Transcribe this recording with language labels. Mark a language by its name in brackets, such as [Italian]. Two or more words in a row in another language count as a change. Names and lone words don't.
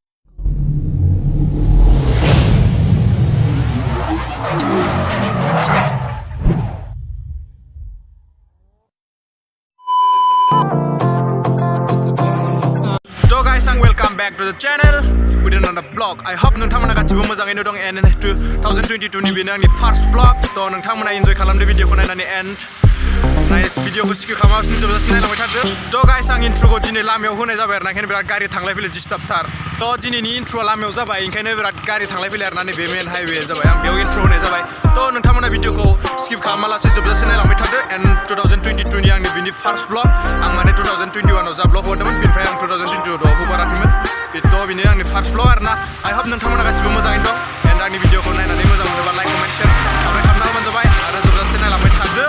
[English] So guys, welcome back to the channel with another vlog. I hope [Bodo] nोंथांमोना गासिबो मोजाङैनो दं and 2022 नि बेनो आंनि [English] first vlog. [Bodo] तो नोंथांमोना enjoy खालामदो भिडिअखौ नायनानै and नाइस भिडिअखौ स्किप खालामालासिनो जोबजासिम नायलांबाय थादो. तो गाइस आं इन्ट्रोखौ दिनै लामायाव होनाय जाबाय आरोना, ओंखायनो बिराद गारि थांलाय फैलाय डिस्टार्बथार. तो दिनैनि इन्ट्रोआ लामायाव जाबाय, ओंखायनो बिराद गारि थांलाय फैलाय आरोना नैबे मेन हाइवे जाबाय. आं बेयाव इन्ट्रो होनाय जाबाय. तो नोंथांमोना भिडिअखौ स्किप खालामालासिनो जोबजासिम नायलांबाय थादो and 2022 नि आंनि बिनि [English] first vlog. [Bodo] आं माने 2021 आव जा vlog हरदोंमोन, बेनिफ्राय आं 2022 आव हगाराखैमोन. बेथ' बेनो आंनि first vlog आरोना. [English] I hope [Bodo] नोंथांमोना गासिबो मोजाङैनो दं and आंनि भिडिअखौ नायनानै मोजां मोनोबा [English] like comment share subscribe [Bodo] खालामना होबानो जाबाय आरो जोबजासिम नायलांबाय थादो.